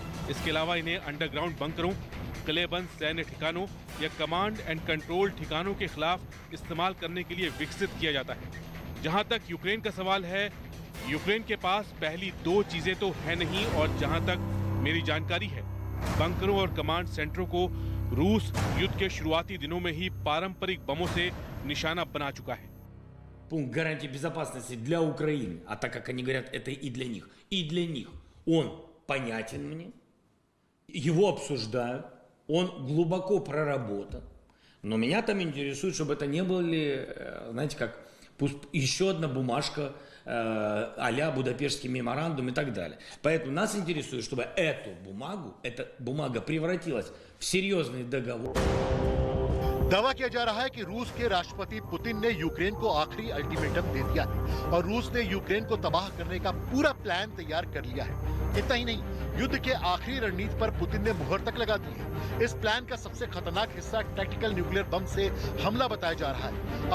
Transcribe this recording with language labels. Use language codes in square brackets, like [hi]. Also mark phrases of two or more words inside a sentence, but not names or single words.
[hi] इसके अलावा इन्हें अंडरग्राउंड बंकरों, किलेबंद सैन्य ठिकानों या [en] command and control [hi] ठिकानों के खिलाफ इस्तेमाल करने के लिए विकसित किया जाता है। जहां तक यूक्रेन का सवाल है, यूक्रेन के पास पहली दो चीजें तो है नहीं, और जहां तक मेरी जानकारी है, बंकरों और कमांड सेंटरों को रूस युद्ध के शुरुआती दिनों में ही पारंपरिक बमों से निशाना बना चुका है। [ru] Пункт гарантии безопасности для Украины, а так как они говорят, это и для них, он понятен мне, его обсуждают, он глубоко проработан, но меня там интересует, чтобы это не были, знаете, как еще одна бумажка а-ля Будапештский меморандум и так далее. Поэтому нас интересует, чтобы эта бумага превратилась в серьезный договор. [hi] दावा किया जा रहा है कि रूस के राष्ट्रपति पुतिन ने यूक्रेन को आखिरी अल्टीमेटम दे दिया है और रूस ने यूक्रेन को तबाह करने का पूरा प्लान तैयार कर लिया है। इतना ही नहीं, युद्ध के आखिरी रणनीति पर पुतिन ने मुहर तक लगा दी है। इस प्लान का सबसे खतरनाक हिस्सा [en] tactical nuclear bomb [hi] से हमला बताया जा रहा है।